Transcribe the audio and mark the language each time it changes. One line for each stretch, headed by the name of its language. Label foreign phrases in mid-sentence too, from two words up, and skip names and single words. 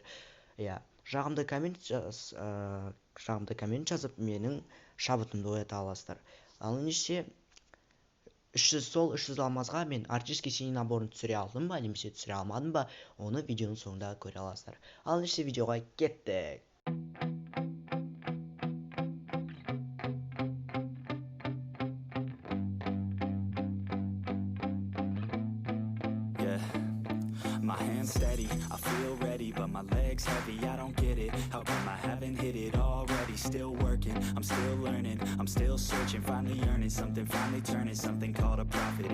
Kazakh: Жағымды коммент жазып менің шабытымды оята аласыздар. Ал ендеше 300 алмазға мен
Russian: артельский синий
Kazakh: наборын түсіре алдым ба, немесе түсіре алмадым ба, оны видеоның соңында көре аласыздар. Ал ендеше видеоға кеттік.
English: My hands steady, I feel ready, but my legs heavy, I don't get it. How come I haven't hit it already? Still working, I'm still learning, I'm still searching, finally earning something, finally turning something called a profit.